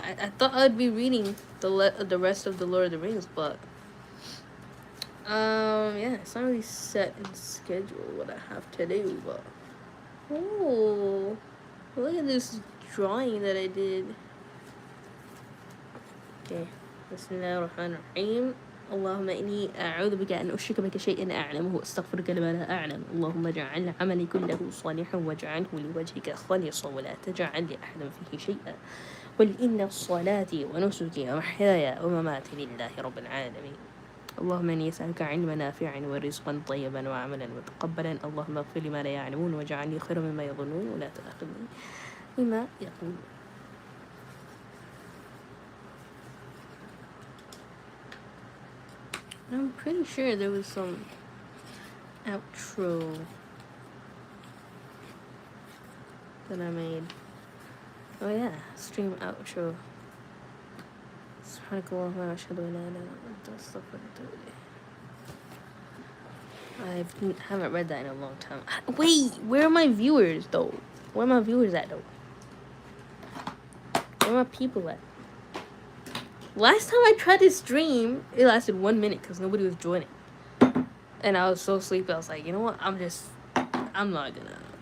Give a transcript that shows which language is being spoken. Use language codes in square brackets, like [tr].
[en] I thought I'd be reading the rest of the Lord of the Rings, but yeah, it's not really set in schedule what I have to do, but oh, look at this drawing that I did. Okay, Bismillahirrahmanirrahim. [ar] اللهم إني أعوذ بك أن أشرك بك شيئا أعلمه وأستغفرك لما لا أعلم اللهم اجعل عملي كله صالحا واجعله لوجهك خالصا ولا تجعل لأحد فيه شيئا قل إن صلاتي ونسكي ومحياي ومماتي لله رب العالمين اللهم إني أسألك علما نافعا ورزقا طيبا وعملا متقبلا اللهم اغفر لي ما لا يعلمون واجعلني خيرا مما يظنون ولا تؤاخذني بما يقولون. [en] I'm pretty sure there was some outro that I made. Oh yeah, stream outro. [ar] سبحانك اللهم وأشهد أن لا إله إلا أنت أستغفرك وأتوب إليك. [en] I haven't read that in a long time. Wait, where are my viewers though? Where are my viewers at though? Where are my people at? Last time I tried to stream, it lasted 1 minute because nobody was joining. And I was so sleepy, I was like, you know what? I'm not gonna.